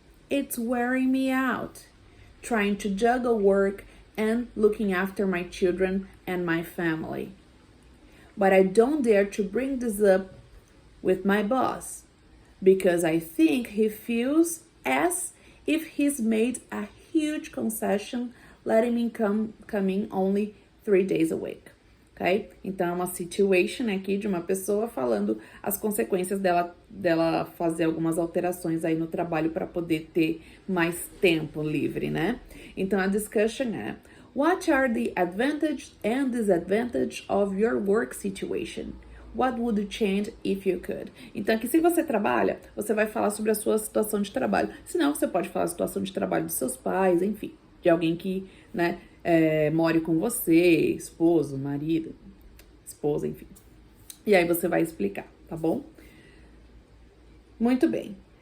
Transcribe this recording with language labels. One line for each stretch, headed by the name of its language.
English: It's wearing me out, trying to juggle work and looking after my children and my family. But I don't dare to bring this up with my boss because I think he feels as if he's made a huge concession letting me come in only 3 days a week. Ok?
Portuguese: Então, é uma situation aqui de uma pessoa falando as consequências dela fazer algumas alterações aí no trabalho para poder ter mais tempo livre, né? Então, a discussion é:
English: What are the advantages and disadvantages of your work situation? What would you change if you could?
Portuguese: Então, aqui, se você trabalha, você vai falar sobre a sua situação de trabalho. Se não, você pode falar a situação de trabalho dos seus pais, enfim, de alguém que, né, more com você, esposo, marido, esposa, enfim. E aí você vai explicar, tá bom? Muito bem.